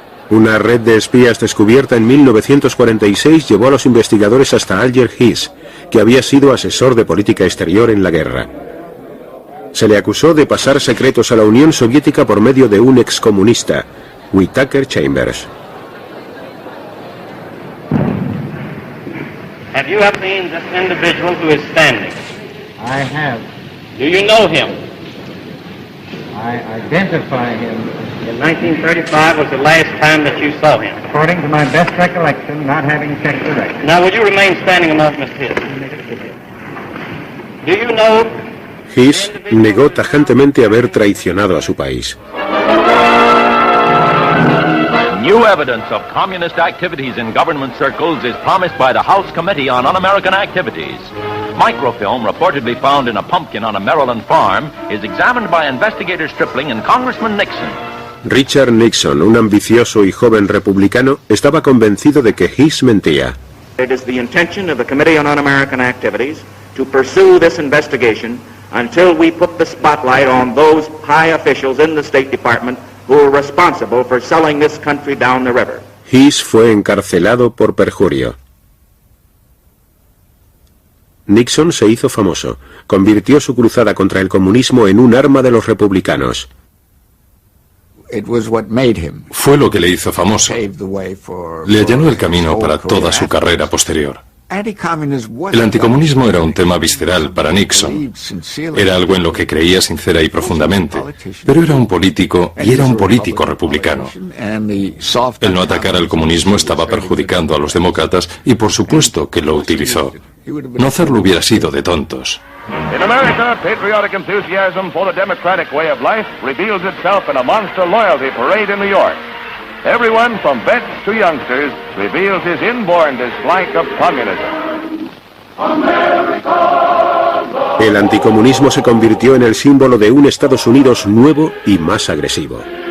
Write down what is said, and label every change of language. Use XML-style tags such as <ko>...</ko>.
<es>Una red de espías descubierta en 1946 llevó a los investigadores hasta Alger Hiss, que había sido asesor de política exterior en la guerra. Se le acusó de pasar secretos a la Unión Soviética por medio de un excomunista, Whittaker Chambers.</es> <en>Have you ever seen this individual who is standing? I have. Do you know him? I identify him. In 1935 was the last time that you saw him. According to my best recollection, not having checked the record. Now, will you remain standing a moment, Mr. Hiss? Do you know...</en> <es>Hiss negó tajantemente haber traicionado a su país.</es> <en>New evidence of communist activities in government circles is promised by the House Committee on Un-American Activities. Microfilm reportedly found in a pumpkin on a Maryland farm is examined by investigator Stripling and Congressman Nixon.</en> <es>Richard Nixon, un ambicioso y joven republicano, estaba convencido de que Hiss mentía.</es> <en>It is the intention of the Committee on Un-American Activities to pursue this investigation until we put the spotlight on those high officials in the State Department who are responsible for selling this country down the river.</en> <es>Hiss fue encarcelado por perjurio. Nixon se hizo famoso, convirtió su cruzada contra el comunismo en un arma de los republicanos. Fue lo que le hizo famoso. Le allanó el camino para toda su carrera posterior. El anticomunismo era un tema visceral para Nixon. Era algo en lo que creía sincera y profundamente. Pero era un político, y era un político republicano. El no atacar al comunismo estaba perjudicando a los demócratas y por supuesto que lo utilizó. No hacerlo hubiera sido de tontos.</es> <en>In America, patriotic enthusiasm for the democratic way of life reveals itself in a monster loyalty parade in New York. Everyone from vets to youngsters reveals his inborn dislike of communism.</en> <es>El anticomunismo se convirtió en el símbolo de un Estados Unidos nuevo y más agresivo.</es>